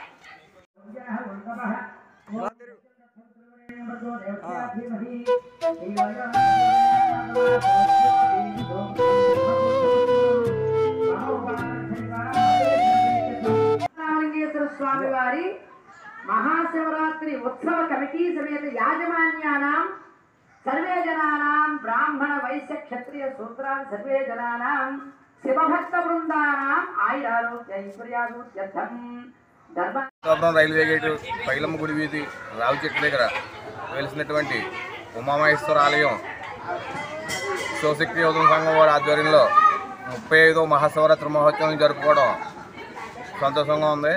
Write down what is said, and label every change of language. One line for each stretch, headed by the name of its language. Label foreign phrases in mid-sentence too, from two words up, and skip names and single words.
Sanskrit: स्वामी वारी महाशिवरात्रि उत्सव कमिटी समेत याजमान्यानां सर्वे जनानां ब्राह्मण वैश्य क्षत्रिय शूद्रान् सर्वे जनानां शिवभक्त वृन्दानां आयुरारोग्य ऐश्वर्याभिवृद्ध्यर्थं
Telugu: అచ్యుతాపురం రైల్వే గేటు పైలమ్మ గుడి వీధి రావి చెట్టు దగ్గర వెలిసినటువంటి ఉమామహేశ్వర ఆలయం శివశక్తి యువజన సంఘం వారి ఆధ్వర్యంలో 35వ మహాశివరాత్రి మహోత్సవం జరుపుకోవడం సంతోషంగా ఉంది.